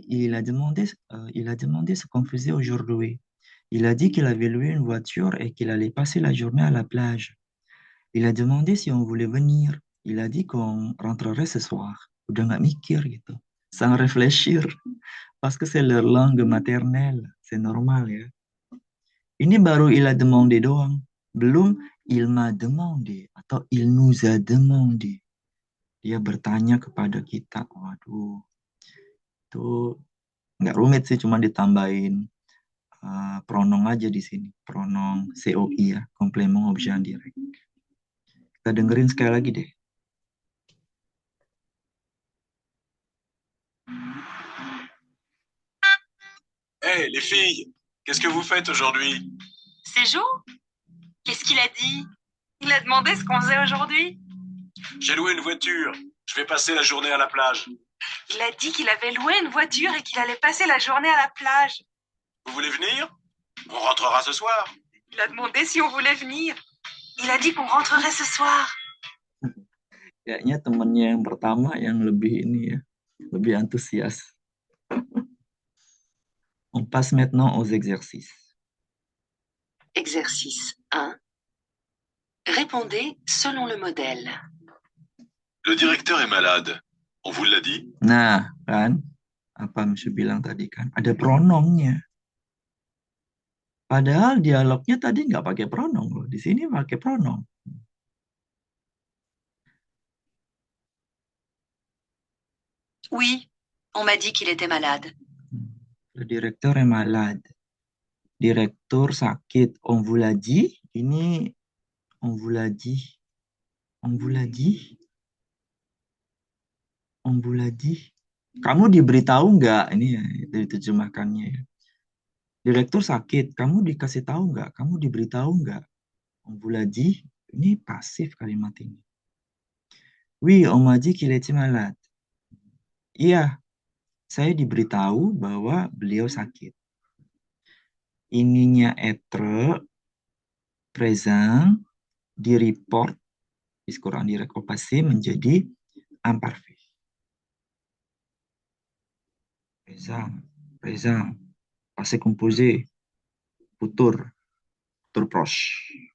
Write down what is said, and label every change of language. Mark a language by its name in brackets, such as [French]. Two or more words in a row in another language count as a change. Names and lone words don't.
[French] Il a demandé ce qu'on faisait aujourd'hui. Il a dit qu'il avait loué une voiture et qu'il allait passer la journée à la plage. Il a demandé si on voulait venir. Il a dit qu'on rentrerait ce soir. [Indonesian] Udah nggak mikir gitu. [French] Sans réfléchir. Parce que c'est leur langue maternelle. C'est normal [Indonesian] ya. Ini baru [French] il a demandé [Indonesian] doang. Belum [French] il m'a demandé [Indonesian] atau [French] il nous a demandé. [Indonesian] Dia bertanya kepada kita. Waduh. Itu nggak rumit sih, cuma ditambahin pronom aja di sini. [French] Pronom COI ya. Complément objet indirect. [Indonesian] Kita dengerin sekali lagi deh. [French] Hé, les filles, qu'est-ce que vous faites aujourd'hui? C'est Jo? Qu'est-ce qu'il a dit? Il a demandé ce qu'on faisait aujourd'hui. J'ai loué une voiture. Je vais passer la journée à la plage. Il a dit qu'il avait loué une voiture et qu'il allait passer la journée à la plage. Vous voulez venir? On rentrera ce soir. Il a demandé si on voulait venir. Il a dit qu'on rentrerait ce soir. [Indonesian] Kayaknya temennya yang pertama yang lebih ini ya, lebih antusias. [French] On passe maintenant aux exercices. Exercice 1. Répondez selon le modèle. Le directeur est malade. On vous l'a dit? [Indonesian] Nah, kan, apa Monsieur bilang tadi kan, ada pronomnya. Padahal dialognya tadi nggak pakai pronom loh, di sini pakai pronom. [French] Oui, on m'a dit qu'il était malade. Le directeur est malade. [Indonesian] Direktur sakit. [French] On vous l'a dit. Ini on vous l'a dit. On vous l'a dit. On vous l'a dit. [Indonesian] Kamu diberitahu nggak? Ini ya, dari terjemahkannya ya. Direktur sakit. Kamu dikasih tahu nggak? Kamu diberitahu nggak? [French] On vous l'a dit. [Indonesian] Ini pasif kalimat ini. [French] Oui, on m'a dit qu'il était malade. [Indonesian] Iya, saya diberitahu bahwa beliau sakit. [French] Ininya être, présent, di report, discours indirect au passé menjadi imparfait. Présent, passé composé, futur proche.